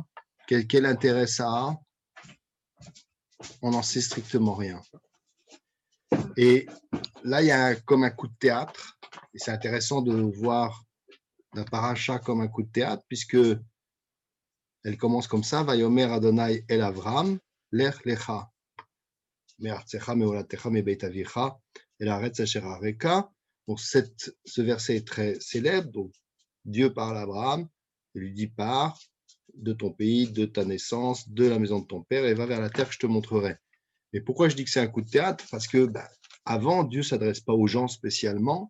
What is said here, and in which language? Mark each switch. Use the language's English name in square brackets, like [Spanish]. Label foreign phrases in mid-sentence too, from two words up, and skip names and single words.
[French] Quel intérêt ça a? On n'en sait strictement rien. Et là, il y a comme un coup de théâtre, et c'est intéressant de voir la paracha comme un coup de théâtre, puisque elle commence comme ça, [Hebrew] ויאמר ה' אל אברם לך לך מארצך ממולדתך מבית אביך אל הארץ אשר אראך. [French] Donc ce verset est très célèbre. Donc Dieu parle à Abraham, il lui dit pars de ton pays, de ta naissance, de la maison de ton père, et va vers la terre que je te montrerai. Mais pourquoi je dis que c'est un coup de théâtre? Parce que avant, Dieu ne s'adresse pas aux gens spécialement.